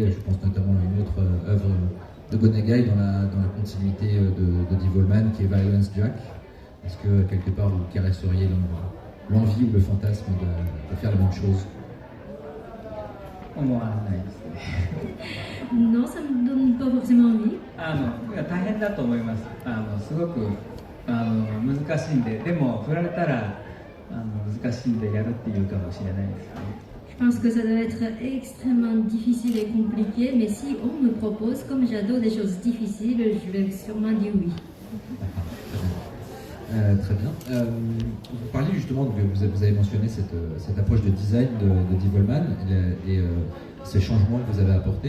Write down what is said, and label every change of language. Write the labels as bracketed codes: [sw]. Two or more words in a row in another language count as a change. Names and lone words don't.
[fr] Je pense notamment à une autre œuvre de Gonagai dans la continuité de Devilman qui est Violence Jack. Est-ce que quelque part vous caresseriez l'envie ou le fantasme de faire la même chose? Non, ça ne me donne pas forcément envie. [ja] 大変だと思います。すごく難しいんで、でも振られたら難しいんでやるっていうかもしれないですね。 [fr] Je pense que ça doit être extrêmement difficile et compliqué, mais si on me propose, comme j'adore des choses difficiles, je vais sûrement dire oui. Très bien. Vous parliez justement, vous avez mentionné cette approche de design de Devilman et ces changements que vous avez apportés.